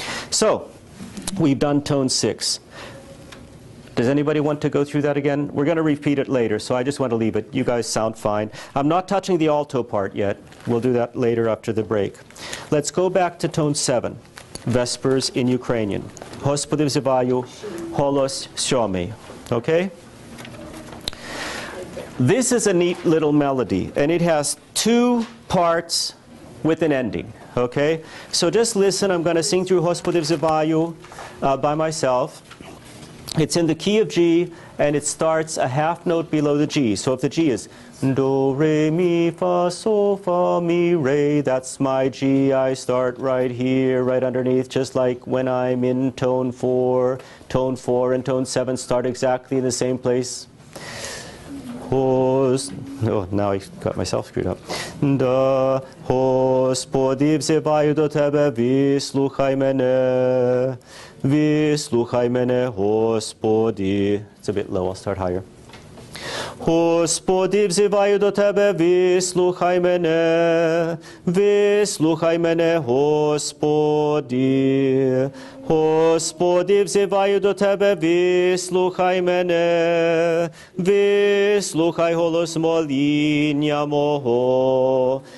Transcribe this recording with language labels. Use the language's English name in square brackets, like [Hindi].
[English] So, we've done tone 6. Does anybody want to go through that again? We're going to repeat it later, so I just want to leave it. You guys sound fine. I'm not touching the alto part yet. We'll do that later after the break. Let's go back to tone 7, Vespers in Ukrainian. [Ukrainian] Господи взиваю, голос сьомий. [English] Okay? This is a neat little melody, and it has 2 parts with an ending. Okay? So just listen. I'm going to sing through [Ukrainian] Господи взиваю [English] by myself. It's in the key of G, and it starts a half note below the G. So if the G is do, re, mi, fa, sol, fa, mi, re, that's my G. I start right here, right underneath, just like when I'm in tone 4. Tone 4 and tone 7 start exactly in the same place. Oh, now I got myself screwed up. [Ukrainian] Да, Господи, взиваю до Тебе, вислухай мене. Вислухай мене, Господи. [English] It's a bit low, I'll start higher. [Ukrainian] Господи, взиваю до Тебе, вислухай мене. Вислухай мене, Господи. Господи, взиваю до Тебе, вислухай мене. Вислухай голос моління мого.